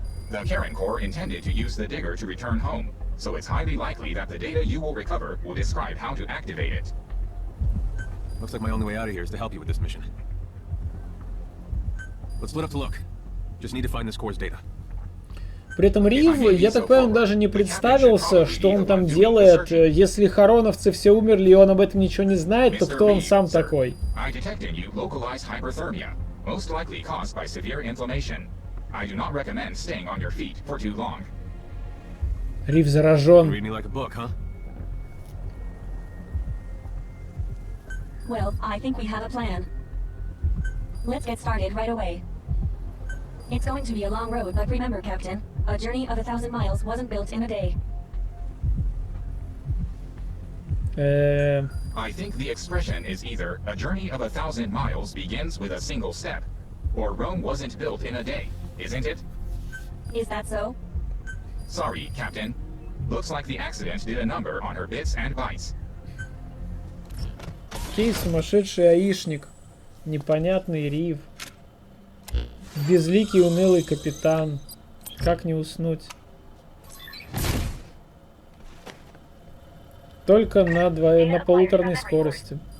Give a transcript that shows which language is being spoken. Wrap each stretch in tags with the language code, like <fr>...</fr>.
<en>The Karen Corps intended to use the Digger to return home, so it's highly likely that the data you will recover will describe how to activate it. Looks like my only way out of here is to help you with this mission. Let's split up to look. Just need to find this Corps' data.</en> <ru>При этом Рив, я так понимаю, он даже не представился, что он там делает. Если хороновцы все умерли, и он об этом ничего не знает, то кто он сам такой?</ru> <en>I detect in you localized hyperthermia, most likely caused by severe inflammation. I do not recommend staying on your feet for too long.</en> <ru>Рив заражен.</ru> <en>Read me like a book, huh? Well, I think we have a plan. Let's get started right away. It's going to be a long road, but remember, Captain, a journey of 1,000 miles wasn't built in a day. I think the expression is either a journey of 1,000 miles begins with a single step, or Rome wasn't built in a day, isn't it? Is that so? Sorry, Captain. Looks like the accident did a number on her bits and bytes.</en> <ru>Окей, сумасшедший аишник. Непонятный Рив. Безликий унылый капитан. Как не уснуть? Только на полуторной скорости.</ru>